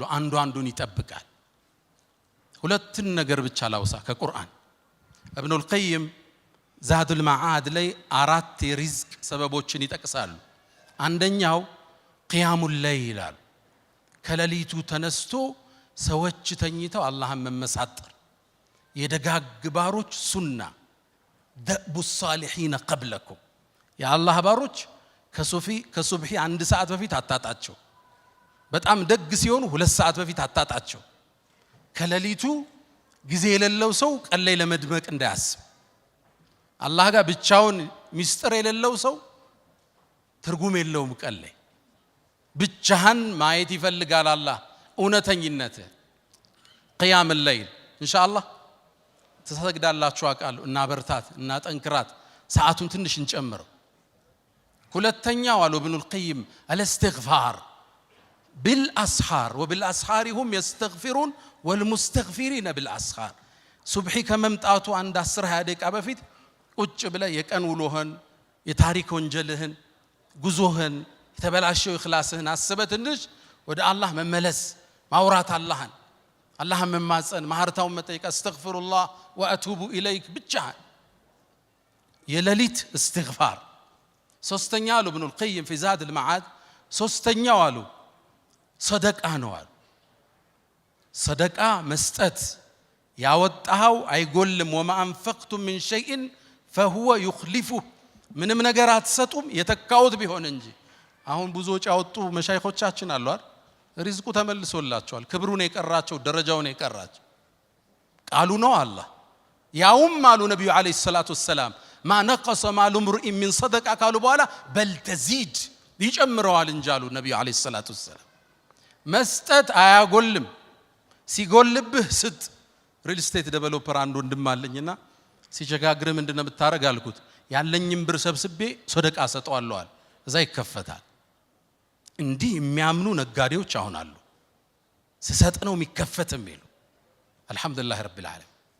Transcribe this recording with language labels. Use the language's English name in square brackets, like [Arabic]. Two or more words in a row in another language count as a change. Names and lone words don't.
[Amharic] አንዱ አንዱን ይጠብቃል። ሁለትን ነገር ብቻ ላውሳ ከቁርአን ኢብኑል ቀይም ዛዱል መዓድ ላይ 4 የሪዝቅ ሰበቦችን ይጠቅሳሉ። አንደኛው [Arabic] قيام الليل [Amharic] ይላል። ከሌሊቱ ተነስቶ ሰዎች ተኝተው አላህን መመሳጠር የደጋግ ባሮች ሱና [Arabic] دأب الصالحين [Amharic] قبلكم የአላህ ባሮች ከሱብሂ 1 ሰዓት በፊት አታጣቸው። በጣም ደግ ሲሆኑ 2 ሰዓት በፊት አታጣቸው። ከሌሊቱ ጊዜ የሌለው ሰው ቀን ላይ ለመድመቅ እንዳያስብ። አላህ ጋር ብቻውን ሚስጥር የሌለው ሰው ትርጉም የለውም። ቀን ላይ ብቻህን ማየት ይፈልጋል አላህ እውነተኝነት። ቂያም الليل ኢንሻአላህ ተሰግዳላችሁ አውቃለሁ። እና በርታት እና ጠንክራት፣ ሰዓቱን ትንሽ እንጨምረው። ሁለተኛው አሉ ኢብኑል ቀይም [Arabic] الاستغفار بالاسحار وبالاسحار هم يستغفرون والمستغفرين بالاسحار [Amharic] ሱብሂ ከመምጣቱ አንድ 10-20 ደቂቃ በፊት ቁጭ ብለህ የቀን ውሎህን፣ የታሪክ ወንጀልህን፣ ጉዞህን፣ የተበላሸው ኢኽላስህን አስበህ ትንሽ ወደ አላህ መመለስ፣ ማውራት፣ አላህን መማጸን፣ ማህርታውን መጠየቅ፣ [Arabic] أستغفر الله وأتوب إليك [Amharic] ብቻ የሌሊት እስትግፋር። ሶስተኛ አሉ ኢብኑል ቀይም [Arabic] في زاد المعاد [Amharic] ሶስተኛው አሉ ሰደቃ ነው አሉ። ሰደቃ መስጠት ያወጣው አይጎልም። [Arabic] وما انفقتم من شيء فهو يخلفه [Amharic] ምንም ነገር አትሰጡም የተካውት ቢሆን እንጂ። አሁን ብዙዎች ያወጡ መሻይኾቻችን አሉ አይደል? ሪዝቁ ተመልሶላቸዋል። ክብሩን የቀራቸው ደረጃውን የቀራቸው ቃሉ ነው አላህ። ያውም አሉ ነብዩ [Arabic] عليه الصلاة والسلام [Amharic] ማ [Arabic] نقص مال امرئ من صدقة [Amharic] ካሉ በኋላ [Arabic] بل تزيد [Amharic] ይጨምረዋል እንጂ አሉ ነብዩ [Arabic] عليه الصلاة والسلام። [Amharic] መስጠት አያጎልም፣ ሲጎልብህ ስጥ። [English] real estate developer [Amharic] አንድ ወንድም አለኝና ሲቸጋግር ምንድነው የምታረግ አልኩት። ያለኝም ብር ሰብስቤ ሰደቃ ሰጠዋለሁ አለ። እዛ ይከፈታል። እንዲህ የሚያምኑ ነጋዴዎች አሁን አሉ። ስሰጥ ነው የሚከፈትም ይሉ። [Arabic] الحمد لله رب العالمين።